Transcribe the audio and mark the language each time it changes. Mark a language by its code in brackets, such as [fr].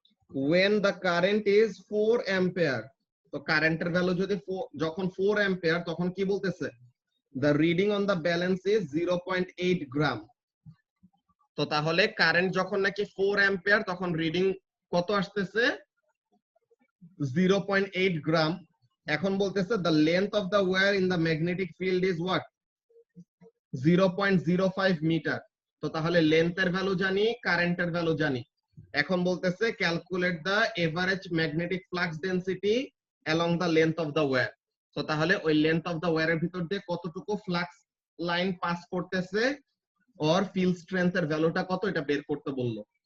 [en] when the current is 4 ampere, [bn] তো কারেন্টের value যদি যখন 4 ampere তখন কি বলতেছে? [en] the reading on the balance is 0.8 gram. [bn] তো তাহলে কারেন্ট যখন নাকি 4 ampere তখন রিডিং কত আসতেছে? 0.8 গ্রাম। এখন বলতেছে [en] the length of the wire in the magnetic field is what? [bn] 0.05 metre. তো তাহলে লেন্থের ভ্যালু জানি, কারেন্টের ভ্যালু জানি। এখন বলতেছে [en] Calculate the average magnetic flux density along the length of the wire. [bn] তো তাহলে ওই লেন্থ অফ দ্য ওয়্যারের ভিতর দিয়ে কতটুকু ফ্লাক্স লাইন পাস করতেছে অর ফিল্ড স্ট্রেংথের ভ্যালুটা কত, এটা বের করতে বললো।